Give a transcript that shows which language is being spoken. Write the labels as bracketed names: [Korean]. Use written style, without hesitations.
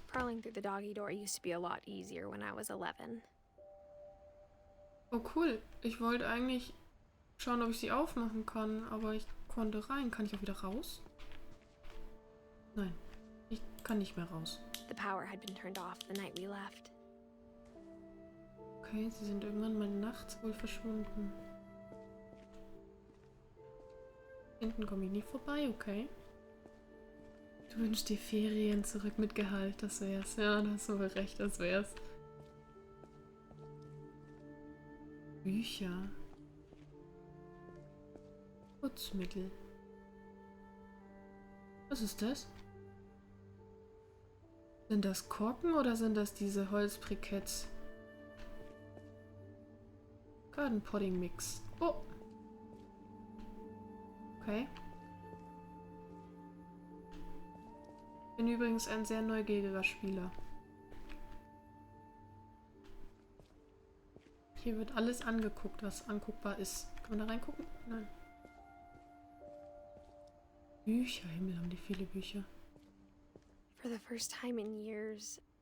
[English] Crawling through the doggy door used to be a lot easier when I was 11. [German] Oh cool, ich wollte eigentlich schauen, ob ich sie aufmachen kann, aber ich konnte rein. Kann ich auch wieder raus? Nein, ich kann nicht mehr raus. [English] The power had been turned off the night we left. [German] Okay, sie sind irgendwann mal nachts wohl verschwunden. Hinten komme ich nie vorbei, okay. Du wünschst dir Ferien zurück mit Gehalt, das wär's. Ja, da hast du wohl recht, das wär's. Bücher. Putzmittel. Was ist das? Sind das Korken oder sind das diese Holzbriketts? [English] Garden Potting Mix. Oh. [German] Okay. Bin übrigens ein sehr neugieriger Spieler. Hier wird alles angeguckt, was anguckbar ist. Kann man da reingucken? Nein. Bücher, Himmel, haben die viele Bücher. [English] For the first time in years,